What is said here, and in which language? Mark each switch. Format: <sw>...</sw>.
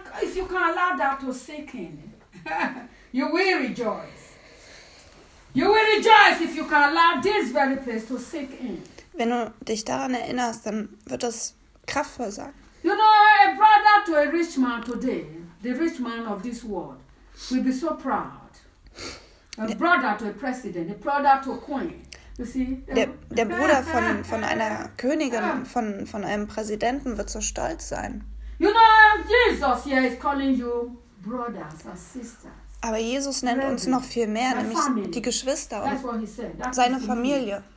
<en>If you can allow that to sink in, you will rejoice. You will rejoice if you can allow this very place to sink in.</en> <de>Wenn du dich daran erinnerst, dann wird das kraftvoll sein.</de> <en>You know, a brother to a rich man today, the rich man of this world, will be so proud. A brother to a president, a brother to a queen. You see?</en> <de>Der Bruder von einer Königin, von einem Präsidenten wird so stolz sein.</de> <en>You know, Jesus here is calling you brothers and sisters.</en> <de>Aber Jesus nennt uns noch viel mehr, nämlich die Geschwister und seine Familie.</de>